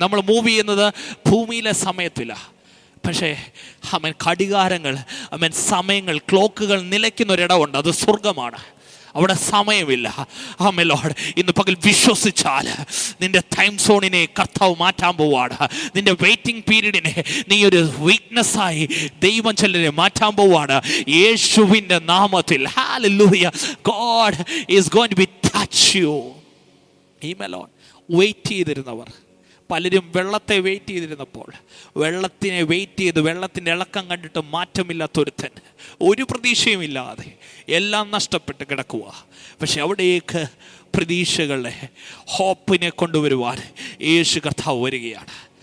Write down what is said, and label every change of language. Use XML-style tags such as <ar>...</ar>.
<ml>നമ്മൾ മൂവ് ചെയ്യുന്നത് ഭൂമിയിലെ സമയത്തില്ല. പക്ഷേ അമേൻ ഘടികാരങ്ങൾ, അമേൻ സമയങ്ങൾ, ക്ലോക്കുകൾ നിലയ്ക്കുന്ന ഒരിടമുണ്ട്, അത് സ്വർഗമാണ്. അവിടെ സമയമില്ല. ആമേൻ ലോർഡ്, ഇന്ന് പകൽ വിശ്വസിച്ചാൽ നിന്റെ ടൈം സോണിനെ കർത്താവ് മാറ്റാൻ പോവാണ്. നിന്റെ വെയിറ്റിംഗ് പീരീഡിനെ നീ ഒരു വീക്ക്നെസ്സായി ദൈവം ചിലരെ മാറ്റാൻ പോവാണ് യേശുവിൻ്റെ നാമത്തിൽ. Hallelujah.</ml> <en>God is going to be touch you.</en> <ml>Amen Lord. Wait ചെയ്തിരുന്നവർ പലരും വെള്ളത്തെ വെയിറ്റ് ചെയ്തിരുന്നപ്പോൾ, വെള്ളത്തിനെ വെയിറ്റ് ചെയ്ത് വെള്ളത്തിൻ്റെ ഇളക്കം കണ്ടിട്ട് മാറ്റമില്ലാത്തൊരുത്തൻ, ഒരു പ്രതീക്ഷയുമില്ലാതെ എല്ലാം നഷ്ടപ്പെട്ട് കിടക്കുക. പക്ഷെ അവിടേക്ക് പ്രതീക്ഷകളെ, ഹോപ്പിനെ കൊണ്ടുവരുവാൻ യേശു കർത്താവ് വരികയാണ്.</ml>